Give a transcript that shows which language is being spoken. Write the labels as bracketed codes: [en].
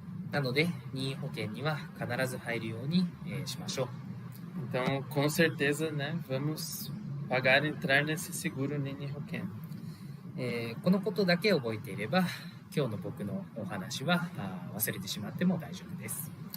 [ja] なので任意保険には必ず入るようにしましょう。 [pt] Então, com certeza, né, vamos pagar e entrar nesse seguro Ninni Hoken. [ja] このことだけ覚えていれば今日の僕のお話は忘れてしまっても大丈夫です。